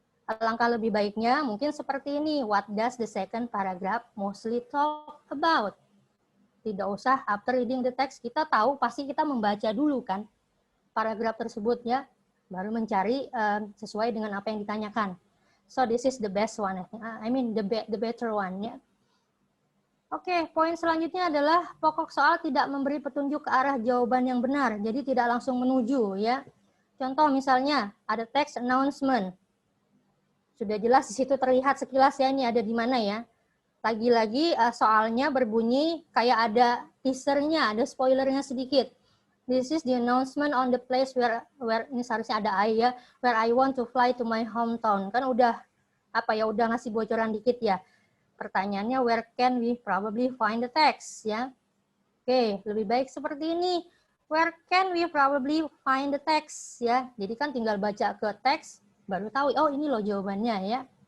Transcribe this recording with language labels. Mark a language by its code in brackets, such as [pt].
[id] Alangkah lebih baiknya mungkin seperti ini, [en] what does the second paragraph mostly talk about? [id] Tidak usah [en] after reading the text, [id] kita tahu pasti kita membaca dulu kan paragraf tersebutnya, baru mencari sesuai dengan apa yang ditanyakan. [en] So this is the best one, I mean the better one, ya. [id] Oke, poin selanjutnya adalah pokok soal tidak memberi petunjuk ke arah jawaban yang benar, jadi tidak langsung menuju, ya. Contoh misalnya ada teks announcement. Sudah jelas di situ terlihat sekilas ya ini ada di mana ya. Lagi-lagi soalnya berbunyi kayak ada teasernya, ada spoilernya sedikit. [en] This is the announcement on the place where [id] ini seharusnya ada I ya, [en] where I want to fly to my hometown. [id] Kan udah apa ya, udah ngasih bocoran dikit ya. Pertanyaannya [en] where can we probably find the text [id] ya. Oke, lebih baik seperti ini. [en] Where can we probably find the text ya. [id] Jadi kan tinggal baca ke teks baru tahu, oh ini loh jawabannya ya.